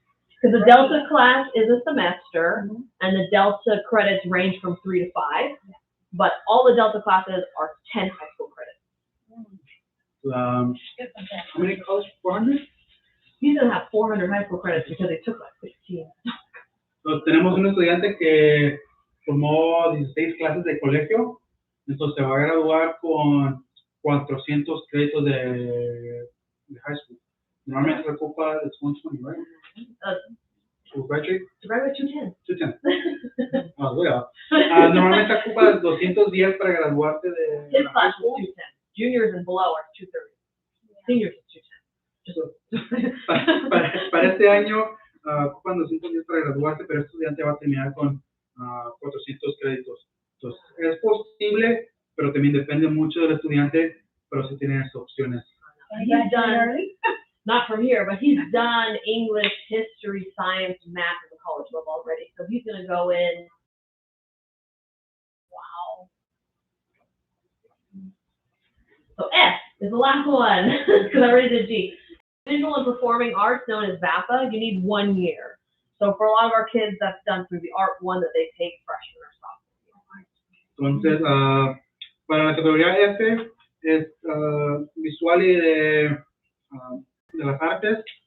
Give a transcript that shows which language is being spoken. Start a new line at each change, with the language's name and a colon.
English: Because the Delta class is a semester, and the Delta credits range from 3 to 5, but all the Delta classes are 10 high school credits. How many college? 400? He's going to have 400 high school credits because he took like 16.
Spanish: Entonces, tenemos un estudiante que tomó 16 clases de colegio, entonces se va a graduar con 400 créditos de high school. Normalmente se ocupa,
English: it's 120, right? To graduate? To graduate 210.
Spanish: 210. Normalmente ocupa 210 para graduarte de
English: His high class school. is 210. Juniors and below are 230. Seniors is 210.
Spanish: Para este año ocupan 210 para graduarse, pero este estudiante va a terminar con 400 créditos. Entonces, es posible, pero también depende mucho del estudiante, pero sí tienen esas opciones.
English: He's done, not from here, but he's done English, history, science, math at the college level already. So he's going to go in. Wow. So F is the last one, because I already did G. Visual and Performing Arts, known as VAPA, you need 1 year. So for a lot of our kids, that's done through the Art 1 that they take freshman or sophomore year.
Spanish: Entonces, para la categoría F es visual y de las artes.